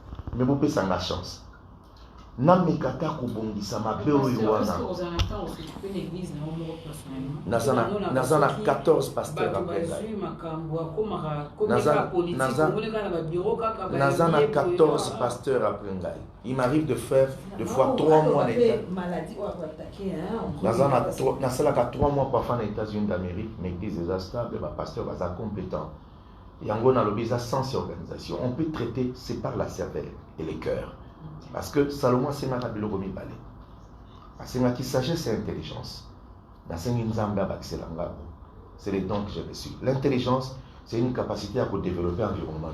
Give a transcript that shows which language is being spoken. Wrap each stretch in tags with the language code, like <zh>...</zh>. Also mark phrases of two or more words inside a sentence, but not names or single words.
<ln>Mais bo pe sanga chance. Na mekata ko bongisa ma belle oyo wana.</ln> <fr>Nazana 14 pasteurs après ngai. Nazana 14 pasteurs après ngai. Il m'arrive de faire deux fois 3 mois en États. Nazana 3 mois parfois en États-Unis d'Amérique, mais l'église est stable, les pasteurs sont compétents.</fr> <ln>Yango na lobi za</ln> <fr>sans organisation. On peut traiter c'est par la cervelle et les cœurs. Parce que Salomon c'est</fr> <ln>na biloko mibale.</ln> <fr>Parce que qui sagesse et intelligence. C'est les dons que j'ai reçus. L'intelligence, c'est une capacité à développer l'environnement.</fr>